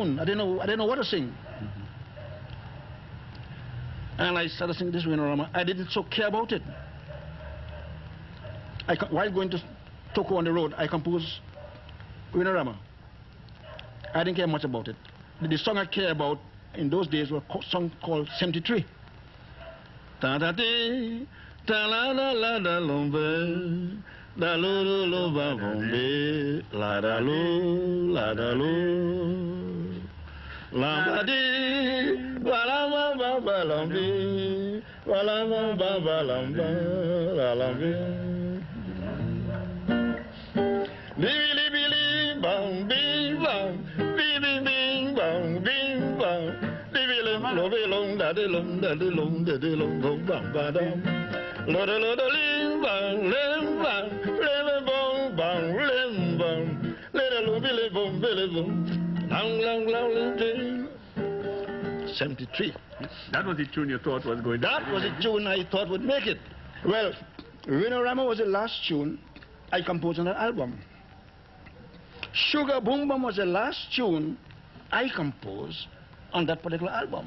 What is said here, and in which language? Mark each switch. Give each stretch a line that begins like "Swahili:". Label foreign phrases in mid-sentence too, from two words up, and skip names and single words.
English: I didn't know what to sing. And I started singing this Reno-Rama. I didn't so care about it. While going to Toko on the road, I composed Reno-Rama. I didn't care much about it. The song I care about in those days was a song called 73. Ta-da-dee, ta-la-la-la-da-lumbe, da-lu-lu-lu-ba-bumbe, la-da-lu, la-da-lu. Lamba dee, balamba bamba lambi, balamba bamba lamba, lambi. Bili bili bang bing bang, bing bing bang bing bang, bili lo bilong da de long da de long da de long bong bang ba dam, lo da ling bang lim bang, lim bong bang lim bang, lo bili bong, long long long long. 73. That was the tune you thought was going. That was the tune I thought would make it. Well, Rama was the last tune I composed on that album. Sugar Boom Boom was the last tune I composed on that particular album.